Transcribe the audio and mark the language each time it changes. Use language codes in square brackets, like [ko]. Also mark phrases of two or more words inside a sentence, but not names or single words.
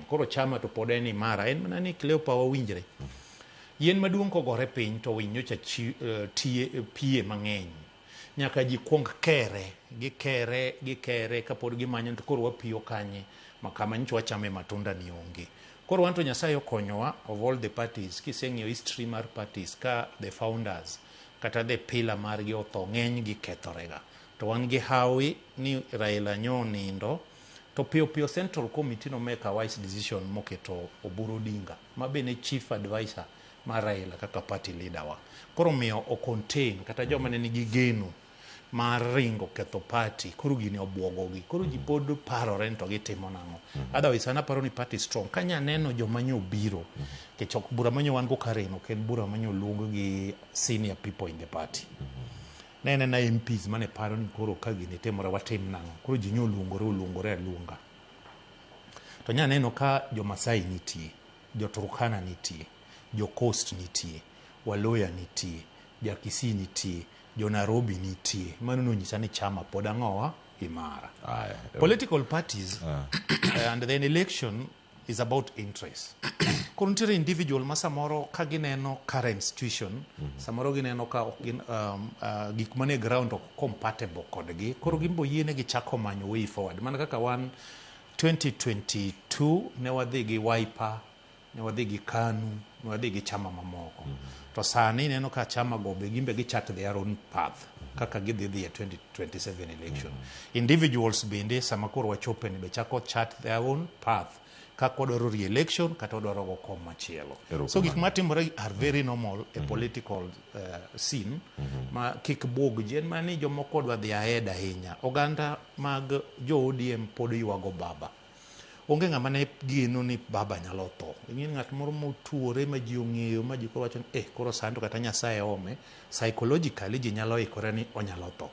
[luo] Koro chama to pod en mara, en mana ni Cleopa wawinjre. Yien maduong' kogore piny to winyo cha pie mang'eny. Nyaka ji kuong gikere kapod gimanyo to koro wapiyo kanye makama nyicho wachame matunda ni onge. Koro wanto Nyasaye okonyowa [en] of all the parties, [luo] kiseng'iyo history mar parties ka [en] the founders [luo] kata [en] the pillar [luo] margi otho ng'eny gi kethorega. To wan gi hawi ni Raila nyo nindo to piyo Central Committee no [en] make a wise decision [luo] moketo Oburu Odinga ma bene [en] chief advisor [luo] mar Raila kaka [en] party leader [luo] wa. Koro miyo o contain kata joma ne nigi geno mar ringo ketho party koro gini obwogogi. Koro ji pod parore to gitimo nang'o. Otherwise ana paro ni party strong. Kanya neno joma nyo biro kech ok bura manyo wan go kareno ken bura manyo luongo gi [en] senior people in the party. [luo] Nene na MPs mane paro ni koro ka gini temore watim nang'o. Koro ji nyo luongore aluonga. To nya neno ka jo Masai nitie, jo Turkana nitie, jo Coast nitie, Waloya nitie, jo Kisii nitie, jo Nairobi nitie. Mano no nyisa ni chama pod ang'owa imara. Aya. [en] Political parties and then election is about interest. [luo] Koro nitiere individual ma samoro ka gineno [en] current situation, [luo] samoro gineno ka gik mane ground ok compatible kodgi, koro gimbo yiene gichako manyo [en] way forward. [luo] Mana kaka wan 2022 ne wadhi gi Wiper, ne wadhi gi KANU, ne wadhi gi chama mamoko. To sani neno ka chama go be gimbe gichak [en] their own path [luo] kaka gidhi e 2027 election. Individuals bende sama koro wachope ni be chako chat [en] their own path [luo] kaka odwaro re-election kata odwaro go kom machielo. So gik matimore [en] are very normal a political scene [luo] ma kik bug jen mani jomoko odwa dhi ahead ahinya. Oganda mag jo ODM pod yuago baba. Onge ng'ama ne gino ni baba nyalo tho. Ing'e ng'at moro motuore ma ji ong'eyo ma ji wacho ni koro sando kata Nyasaye ome, psychologically ji nyalo ikore ni onyalo tho.